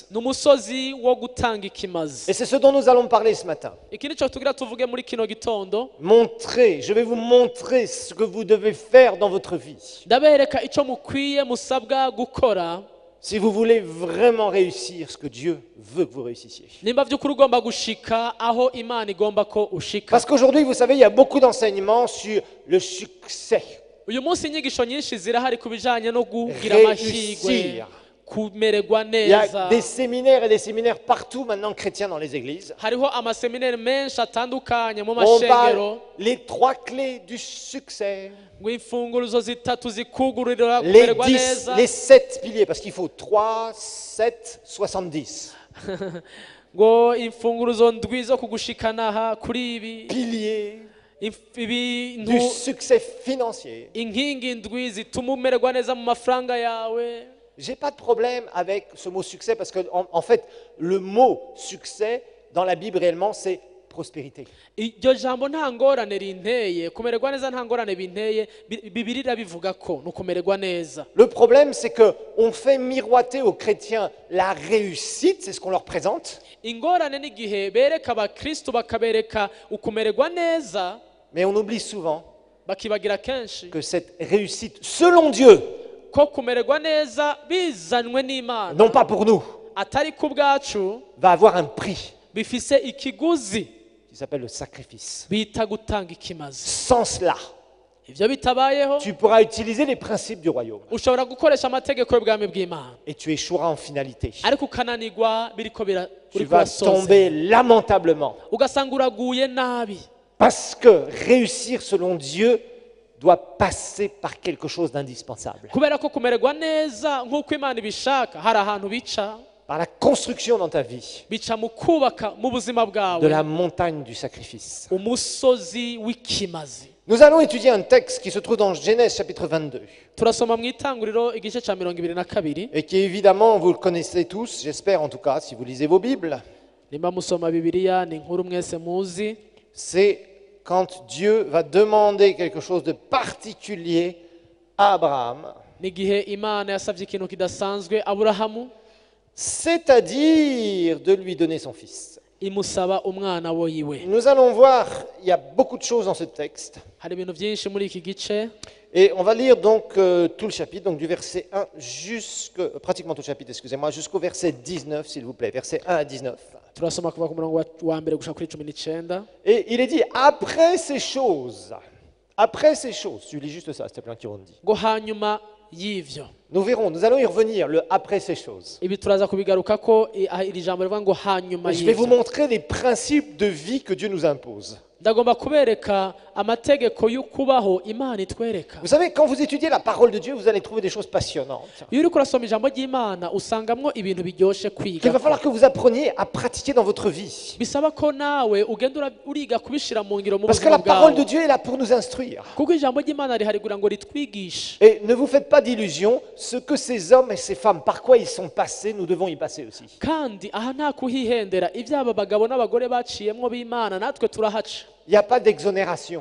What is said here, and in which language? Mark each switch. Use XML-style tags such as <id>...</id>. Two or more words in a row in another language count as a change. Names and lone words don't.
<rn>ni umusozi wo gutanga ikimazi</rn> <fr>Et c'est ce dont nous allons parler ce matin.</fr> <rn>iki nicyo tugira tuvuge muri kino gitondo</rn> <fr>Montrer, je vais vous montrer ce que vous devez faire dans votre vie.</fr> <rn>ndabereka icyo mukwiye musabwa gukora</rn> <fr>Si vous voulez vraiment réussir ce que Dieu veut que vous réussissiez.</fr> <rn>nimba by'ukuri ugomba gushika aho Imana igomba ko ushika</rn> <fr>Parce qu'aujourd'hui, vous savez, il y a beaucoup d'enseignements sur le succès.</fr> <rn>uyu munsi inyigisho nyinshi zirahari ku bijyanye no kugira amahirwe</rn> <fr>Réussir.</fr> <rn>kumererwa</rn> <fr>Il y a</fr> <rn>neza</rn> <fr>des séminaires et des séminaires partout maintenant chrétiens dans les églises.</fr> <rn>hariho amaseminari menshi atandukanye mu</rn> <fr>On</fr> <rn>mashengero</rn> <fr>parle les 3 clés du succès.</fr> <rn>ngo imfunguruzo zitatu zikugurira</rn> <fr>Les</fr> <rn>kumererwa</rn> <fr>10,</fr> <rn>neza</rn> <fr>les 7 piliers, parce qu'il faut 3, 7, 70.</fr> <rn>ngo imfunguruzo ndwi zo kugushikana aha kuri ibi</rn> <fr>Piliers</fr> <rn>ibintu</rn> <fr>du succès financier.</fr> <rn>inkingi ndwi zituma umererwa neza mu mafaranga yawe</rn> <fr>J'ai pas de problème avec ce mot succès parce que en fait, le mot succès dans la Bible réellement, c'est prospérité.</fr> <rn>iryo jambo nta ngorane rinteye kumererwa neza nta ngorane binteye Bibiliya bivuga ko ni ukumererwa neza</rn> <fr>Le problème, c'est que on fait miroiter aux chrétiens la réussite, c'est ce qu'on leur présente,</fr> <rn>ingorane n'igihe bereka abakristo bakabereka ukumererwa neza</rn> <fr>Mais on oublie souvent</fr> <rn>bakibagira kenshi</rn> <fr>que cette réussite, selon Dieu,</fr> <rn>ko kumererwa neza bizanwe n'Imana</rn> <fr>non pas pour nous,</fr> <rn>atari ku bwacu</rn> <fr>va avoir un prix</fr> <rn>bifise ikiguzi</rn> <fr>qui s'appelle le sacrifice.</fr> <rn>bita gutanga ikimazi.</rn> <fr>Sans cela,</fr> <rn>Ivyo bitabayeho</rn> <fr>tu pourras utiliser les principes du royaume</fr> <rn>ushobora gukoresha amategeko y'ubwami bw'Imana</rn> <fr>et tu échoueras en finalité.</fr> <rn>ariko ukananirwa biriko</rn> <fr>Tu</fr> <rn>uriko</rn> <fr>vas</fr> <rn>urasoza</rn> <fr>tomber lamentablement</fr> <rn>ugasanga uraguye nabi</rn> <fr>parce que réussir selon Dieu doit passer par quelque chose d'indispensable.</fr> <rn>kubera ko kumererwa neza nk'uko Imana ibishaka hari ahantu bica</rn> <fr>Par la construction dans ta vie</fr> <rn>bica mu kubaka mu buzima</rn> <fr>de</fr> <rn>bwawe</rn> <fr>la montagne du sacrifice.</fr> <rn>umusozi w'ikimazi.</rn> <fr>Nous allons étudier un texte qui se trouve dans Genèse chapitre 22</fr> <rn>turasoma mu itanguriro igice ca 22</rn> <fr>et qui évidemment vous le connaissez tous, j'espère en tout cas si vous lisez vos Bibles.</fr> <rn>nimba musoma bibiliya ni inkuru mwese muzi.</rn> <fr>C'est quand Dieu va demander quelque chose de particulier à Abraham,</fr> <rn>n'igihe Imana yasavye ikintu kidasanzwe Aburahamu</rn> <fr>c'est-à-dire de lui donner son fils.</fr> <rn>imusaba umwana wiwe.</rn> <fr>Nous allons voir, il y a beaucoup de choses dans ce texte.</fr> <rn>hari ibintu byinshi muri iki gice</rn> <fr>Et on va lire donc tout le chapitre, donc du verset 1 pratiquement tout le chapitre, excusez-moi, jusqu'au verset 19, s'il vous plaît, verset 1 à 19.</fr> <rn>turasoma kuva ku murongo wa mbere gushika kuri 19.</rn> <fr>Et il est dit, après ces choses, tu lis juste ça, s'il te plaît, Kirundi.</fr> <rn>ngo hanyuma y'ivyo.</rn> <fr>Nous verrons, nous allons y revenir, le après ces choses.</fr> <rn>ibi turaza kubigarukako iri jambo rivuga ngo hanyuma</rn> <fr>Je vais vous</fr> <rn>y'ivyo.</rn> <fr>montrer les principes de vie que Dieu nous impose.</fr> <rn>ndagomba kubereka amategeko y'ukubaho Imana itwereka.</rn> <fr>Vous savez, quand vous étudiez la parole de Dieu, vous allez trouver des choses passionnantes.</fr> <rn>iyo uriko urasoma ijambo ry'Imana usangamwo ibintu biryoshe</rn> <fr>Qu'il</fr> <rn>kwiga.</rn> <fr>va falloir que vous appreniez à pratiquer dans votre vie.</fr> <rn>bisaba ko nawe ugenda uriga kubishira mu ngiro mu</rn> <fr>Parce que</fr> <rn>buzima</rn> <fr>la parole de</fr> <rn>bwawe.</rn> <fr>Dieu est là pour nous instruire.</fr> <rn>kuko ijambo ry'Imana rihari kugira ngo ritwigishe.</rn> <fr>Et ne vous faites pas d'illusions, ce que ces hommes et ces femmes, par quoi ils sont passés, nous devons y passer aussi.</fr> <rn>kandi aha nta kuhihendera ibyaba abagabo n'abagore baciyemwo b'Imana natwe turahaca.</rn> <fr>Il n'y a pas d'exonération.</fr>